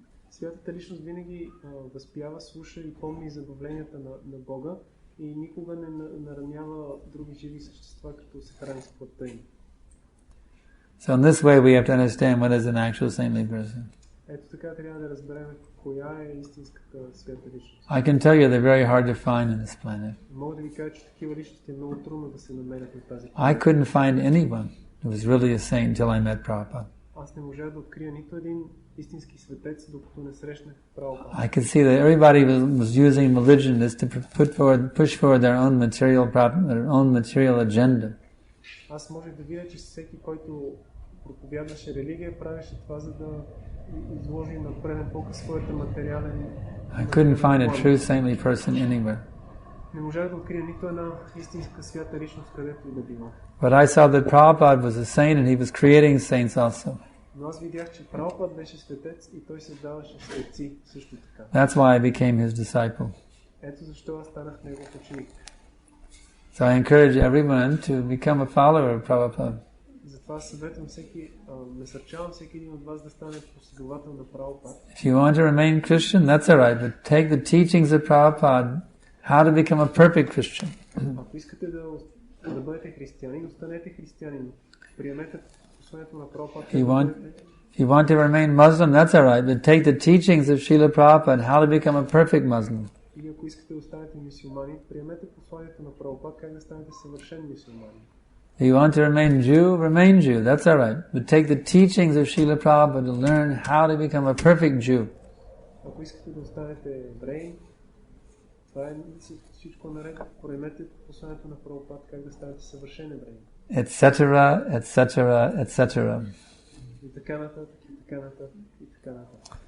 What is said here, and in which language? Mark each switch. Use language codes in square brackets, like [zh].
[bg] Святата личност винаги възпява, слуша и помни забавленията на Бога и никога не наранява други живи същества, като се храни с плътта им. [en] So in this way we have to understand what is an actual saintly person. [bg] Ето така трябва да разберем коя е истинската свята личност. [en] I can tell you they're very hard to find on this planet. [bg] Мога да ви кажа, че такива личности е много трудно да се намерят на тази [en] I [bg] планета. [en] couldn't find anyone who was really a saint until I met Prabhupada. [bg] Аз не можах да открия нито един истински светец, докато не срещнах Прабхупада. [en] I could see that everybody was using religion as to push forward their own material agenda. [bg] Аз можех да видя, че всеки, който проповядваше религия, правеше това, за да изложи на преден план своята материален. [en] I couldn't find a true saintly person anywhere. [bg] Не можах да открия нито една истинска свята личност, където и да било. [en] But I saw that Prabhupada was a saint and he was creating saints also. [bg] Но аз видях, че Прабхупад беше светец и той създаваше светци също така. [en] That's why I became his disciple. [bg] Ето защо аз станах негов ученик. [en] So I encourage everyone to become a follower of Prabhupada. [bg] Затова съветвам насърчавам всеки един от вас да стане последовател на Прабхупад. [en] If you want to remain Christian, that's all right, but take the teachings of Prabhupada, how to become a perfect Christian. [bg] Ако искате да бъдете християнин, останете християнин. Приемете посланието на Прабхупад. [en] If you want to remain Muslim, that's all right, but take the teachings of Srila Prabhupada, how to become a perfect Muslim. [bg] И ако искате да останете мюсюлмани, приемете посланието на Прабхупад, как да станете съвършен мюсюлмани. [en] If you want to remain Jew, that's all right. But take the teachings of Srila Prabhupada to learn how to become a perfect Jew. [bg] Ако искате да останете евреи, това е всичко наред. Приемете посланието на Прабхупад, как да станете съвършен евреи. [en] Etc., etc., etc. [bg] И така нататък, и така нататък, и така нататък.